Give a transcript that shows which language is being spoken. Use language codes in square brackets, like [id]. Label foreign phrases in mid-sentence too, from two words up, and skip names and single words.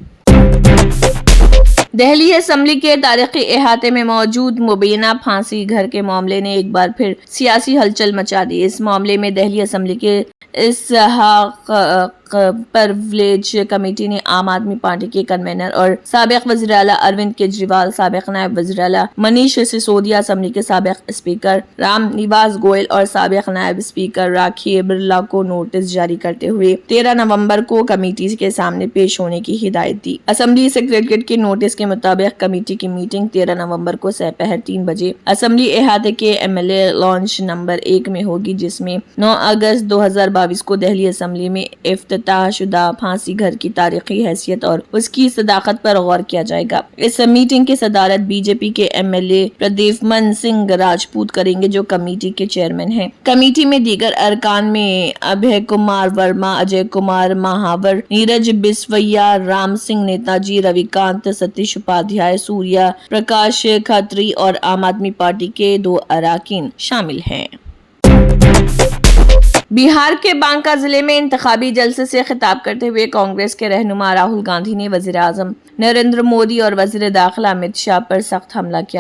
[ur] دہلی اسمبلی کے تاریخی احاطے میں موجود مبینہ پھانسی گھر کے معاملے نے ایک بار پھر سیاسی ہلچل مچا دی۔ اس معاملے میں دہلی اسمبلی کے اسحاق پرویلیج کمیٹی نے عام آدمی پارٹی کے کنوینر اور سابق وزیر اعلیٰ اروند کیجریوال، سابق نائب وزیر اعلیٰ منیش سسودیا، اسمبلی کے سابق اسپیکر رام نواس گوئل اور سابق نائب اسپیکر راکھی برلا کو نوٹس جاری کرتے ہوئے 13 نومبر کو کمیٹی کے سامنے پیش ہونے کی ہدایت دی۔ اسمبلی سیکریٹریٹ کے نوٹس کے مطابق کمیٹی کی میٹنگ 13 نومبر کو سپہر 3 بجے اسمبلی احاطے کے MLA لانچ نمبر 1 میں ہوگی، جس میں 9 اگست 2022 کو دہلی اسمبلی میں افتتاح شدہ پھانسی گھر کی تاریخی حیثیت اور اس کی صداقت پر غور کیا جائے گا۔ اس میٹنگ کی صدارت BJP کے MLA پردیپمن سنگھ راجپوت کریں گے، جو کمیٹی کے چیئرمین ہیں۔ کمیٹی میں دیگر ارکان میں ابھے کمار ورما، اجے کمار مہاور، نیرج بسویا، رام سنگھ نیتاجی، روی کانت، ستیش اپادھیائے، سوریا پرکاش کھتری اور عام آدمی پارٹی کے 2 اراکین شامل ہیں۔ بہار کے بانکا ضلع میں انتخابی جلسے سے خطاب کرتے ہوئے کانگریس کے رہنما راہل گاندھی نے وزیر اعظم نریندر مودی اور وزیر داخلہ امت شاہ پر سخت حملہ کیا۔